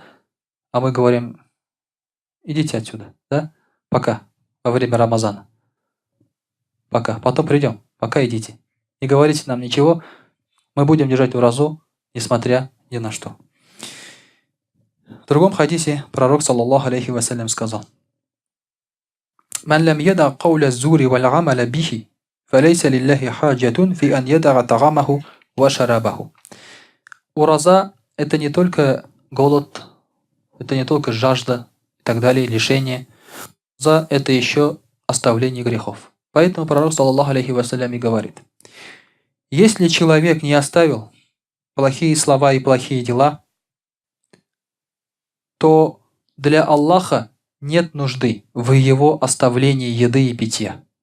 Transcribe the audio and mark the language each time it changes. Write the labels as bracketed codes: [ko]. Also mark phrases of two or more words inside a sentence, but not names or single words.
[ru] А мы говорим, идите отсюда, да? Пока, во время Рамазана. Пока, потом придем, пока идите. Не говорите нам ничего, мы будем держать уразу, несмотря ни на что. В другом хадисе пророк, [ar] صلى الله عليه وسلم, сказал: «من لم يدع قول الزور والعمل به، فليس لله حاجة في أن يدع طعامه وشرابه». [ru] Ураза – это не только голод, это не только жажда и так далее, лишение. Ураза – это еще оставление грехов. Поэтому пророк, [ar] صلى الله عليه وسلم, [ru] и говорит: если человек не оставил плохие слова и плохие дела, то для Аллаха нет нужды в его оставлении еды и питья.